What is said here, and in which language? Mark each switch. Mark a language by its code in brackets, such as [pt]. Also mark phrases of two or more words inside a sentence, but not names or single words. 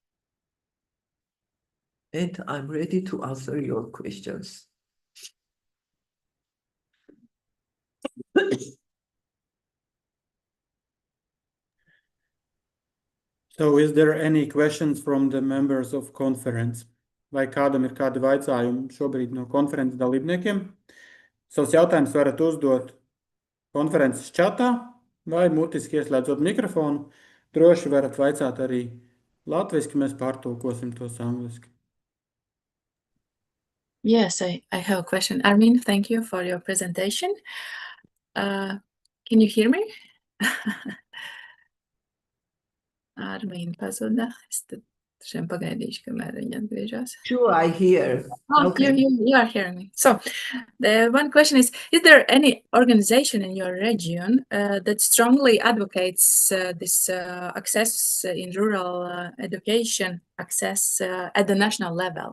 [en] And I'm ready to answer your questions. So is there any questions from the members of conference? [lv] Vai kādam ir kādi vaicājumi šobrīd no konferences dalībniekiem? Savus jautājumus varat uzdot konferences čatā vai mutiski ieslēdzot mikrofonu. Droši varat vaicāt arī latviski, mēs pārtulkosim tos angliski. [en] Yes, I have a question. Armin, thank you for your presentation. Can you hear me? Armin pazuda. [lv] Es tad šiem pagaidīšu, kamēr viņi atgriežas. [en] Sure, I hear. Oh, Okay. You are hearing me. So the one question is there any organization in your region that strongly advocates this access in rural education access at the national level?